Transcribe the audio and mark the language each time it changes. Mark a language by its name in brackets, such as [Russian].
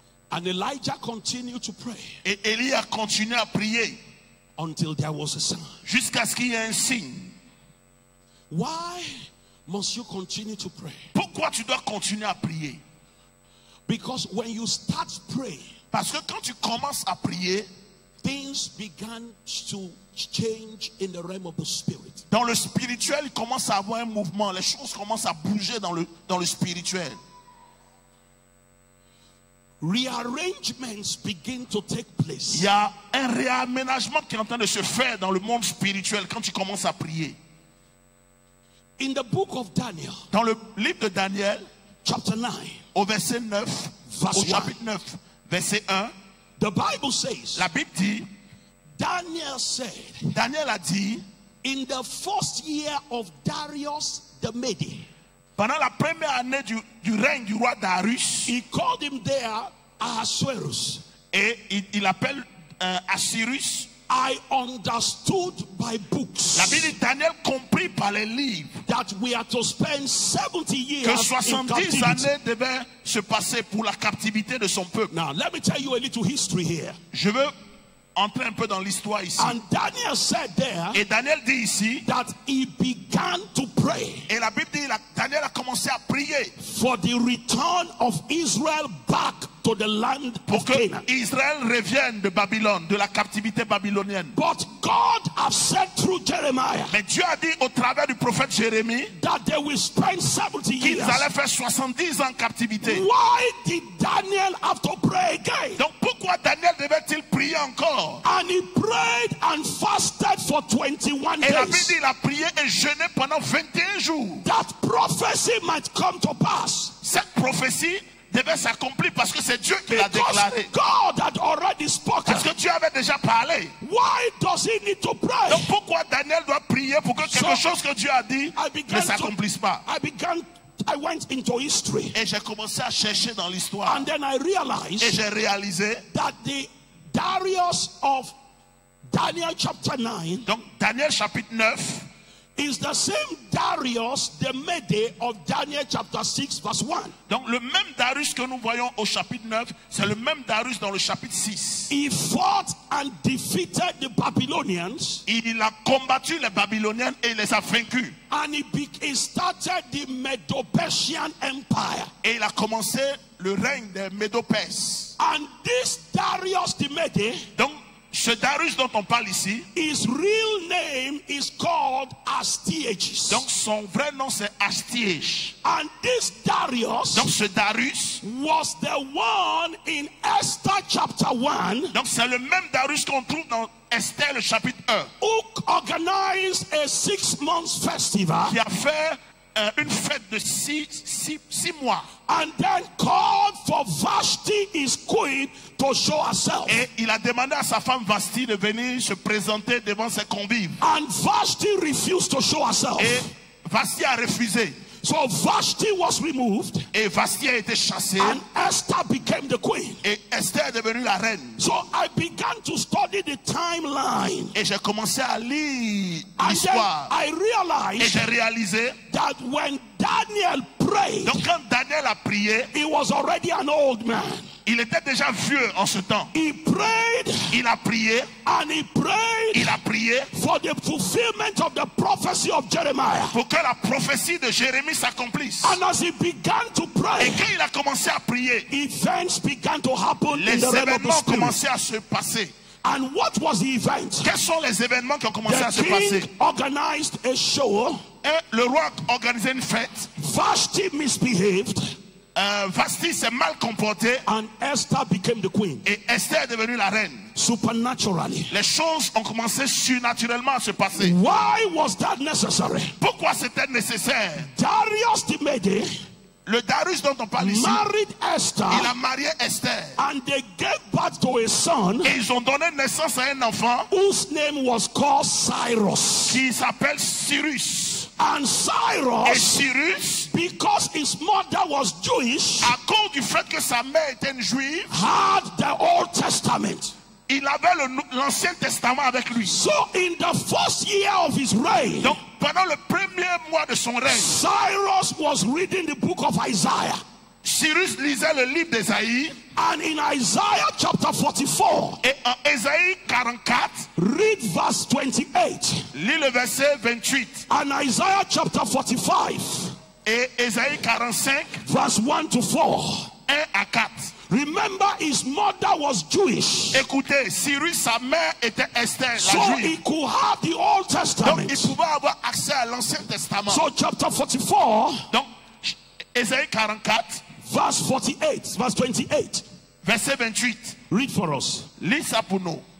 [English] And Elijah continued to pray [French] Et Élie a continué à prier [English] until there was a sign. [French] jusqu'à ce qu'il y ait un signe. [English] Why must you continue to pray? [French] Pourquoi tu dois continuer à prier? [English] Because when you start praying, [French] Parce que quand tu commences à prier, [English] things began to change in the realm of the spirit. [French] dans le spirituel, il commence à avoir un mouvement. Les choses commencent à bouger dans le spirituel. [English] Rearrangements begin to take place. [French] Il y a un réaménagement qui est en train de se faire dans le monde spirituel quand tu commences à prier. [English] In the book of Daniel, [French] Dans le livre de Daniel, [English] chapter 9, [French] au verset 9, [English] Verse [French] au [English] 1. [French] chapitre 9, verset 1, [English] the Bible says, [French] la Bible dit, [English] Daniel said, [French] Daniel a dit, [English] in the first year of Darius the Mede, [French] pendant la première année du règne du roi Darius, [English] he called him there Ahasuerus. [French] et il appelle Assyrus, [English] I understood by books [French] la Bible dit, Daniel comprit par les livres [English] that we are to spend 70 [French] que [English] years in [French] 70 [English] captivity. [French] années devaient se passer pour la captivité de son peuple. [English] Now, let me tell you a little history here. [French] Je veux entrer un peu dans l'histoire ici. [English] And Daniel said there [French] Et Daniel dit ici, [English] that he began to pray [French] et la Bible dit, Daniel a commencé à prier [English] for the return of Israel back to the land [French] pour [English] of [French] que [English] Canaan. [French] Israël revienne de Babylone, de la captivité babylonienne. [English] But God has said through Jeremiah [French] Mais Dieu a dit au travers du prophète Jérémie [English] that they will spend 70 [French] qu'ils [English] years. [French] allaient faire 70 ans en captivité. [English] Why did Daniel have to pray again? [French] Donc pourquoi Daniel devait-il prier encore? [English] And he prayed and fasted for 21 [French] Et la Bible [English] days. [French] dit il a prié et jeûné pendant 21 jours. [English] That prophecy might come to pass. [French] Cette prophétie devait s'accomplir parce que c'est Dieu qui l'a [English] Because [French] déclaré. [English] God had already spoken. [French] Parce que Dieu avait déjà parlé. [English] Why does he need to pray? [French] Donc pourquoi Daniel doit prier pour que quelque [English] So, [French] chose que Dieu a dit [English] I began [French] ne s'accomplisse pas? [English] I went into history. [French] Et j'ai commencé à chercher dans l'histoire. [English] And then I [French] Et [English] realized [French] j'ai réalisé, [English] that the Darius of Daniel chapter 9 [French] donc Daniel chapitre 9, [English] is the same Darius, the Mede of Daniel chapter 6 verse 1. [French] donc le même Darius que nous voyons au chapitre 9, c'est le même Darius dans le chapitre 6. [English] He fought and defeated the Babylonians, [French] Il a combattu les Babyloniens et il les a vaincus. [English] and he started the Medo-Persian Empire. [French] Et il a commencé le règne des Médo-Perses. [English] And this Darius the Mede, [French] Donc ce Darius dont on parle ici, [English] his real name is called Astyages. [French] donc son vrai nom c'est Astyages. [English] And this Darius [French] Donc ce Darius, [English] was the one in Esther chapter 1 [French] donc c'est le même Darius qu'on trouve dans Esther le chapitre 1, [English] who organized a 6-month festival [French] qui a fait une fête de 6 mois. [English] and then called for Vashti, his queen, to show herself. [French] Et il a demandé à sa femme Vashti de venir se présenter devant ses convives. [English] And Vashti refused to show herself. [French] Et Vashti a refusé. [English] So Vashti was removed [French] Et Vashti a été chassée. [English] and Esther became the queen. [French] Et Esther est devenue la reine. [English] So I began to study the timeline. [French] Et j'ai commencé à lire [English] And then [French] l'histoire. [English] I [French] Et [English] realized [French] j'ai réalisé, [English] that when Daniel prayed, [French] donc quand Daniel a prié, [English] he was already an old man. [French] il était déjà vieux en ce temps. [English] He prayed [French] Il a prié, [English] and he prayed [French] il a prié [English] for the fulfillment of the prophecy of Jeremiah. [French] pour que la prophétie de Jérémie s'accomplisse. [English] And as he began to [French] Et [English] pray, [French] quand il a commencé à prier, [English] events began to happen in [French] les [English] the realm of the [French] événements [English] spirit. [French] commençaient à se passer. [English] And what was the event? [French] Quels sont les événements qui ont commencé à [English] The [French] se passer? [English] king organized a show. [French] Et le roi a organisé une fête. [English] Vashti misbehaved, [French] Vashti s'est mal comportée [English] and Esther became the queen. [French] et Esther est devenue la reine. [English] Supernaturally. [French] Les choses ont commencé surnaturellement à se passer. [English] Why was that necessary? [French] Pourquoi c'était nécessaire? [English] Darius the Mede [French] Le Darius dont on parle ici, [English] married Esther, [French] il a marié Esther. [English] and they gave birth to a son [French] Et ils ont donné naissance à un enfant [English] whose name was called Cyrus. [French] qui s'appelle Cyrus. [English] And [French] Et [English] Cyrus [French] Cyrus [English] because his mother was Jewish, [French] à cause du fait que sa mère était une juive, [English] had the Old Testament. [French] il avait l'Ancien Testament avec lui. [English] So in the first year of his reign, [French] Donc pendant le premier mois de son règne, [English] Cyrus was reading the book of Isaiah. [French] Cyrus lisait le livre d'Ésaïe. [English] And in Isaiah chapter 44, [French] Et en Ésaïe 44, [English] read verse 28. [French] lis le verset 28. [English] And Isaiah chapter 45, [French] Et Ésaïe 45, [English] verse 1 to 4. [French] 1 à 4. [English] Remember, his mother was Jewish. [French] Écoutez, Cyrus, sa mère était Esther, [English] So [French] la [English] he [French] juive. [English] could have the Old [French] Donc [English] Testament. [French] il pouvait avoir accès à l'Ancien Testament. [English] So chapter 44, [French] Donc Ésaïe 44, [English] verse 48, verse 28. [French] verset 28. [English] Read for us. [French] Lis ça pour nous.